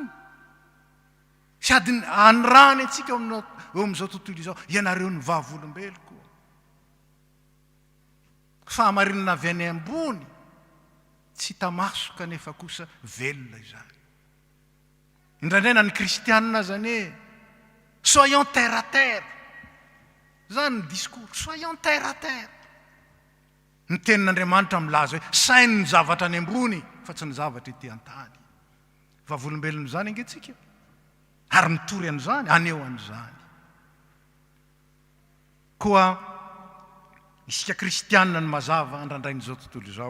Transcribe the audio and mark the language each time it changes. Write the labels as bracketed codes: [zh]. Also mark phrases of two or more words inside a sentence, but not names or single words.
[mg] Sady anirahany antsika eo amin'izao tontolo izao, ianareo ny vavolombelo koa. Fahamarinana avy any ambony tsy tamaso kanefa kosa velona izany. Indraindray na ny kristianina zany hoe [fr] soyons terre à terre. [mg] Zany ny discours, [fr] soyons terre à terre. [mg] Ny tenin'Andriamanitra milaza hoe sainy ny zavatra any ambony fa tsy ny zavatra ety an-tany. Vavolombelona zany angentsika. Ary mitory an'izany, aneo an'izany. Koa isika kristianina ny mazava andrandrain'izao tontolo izao.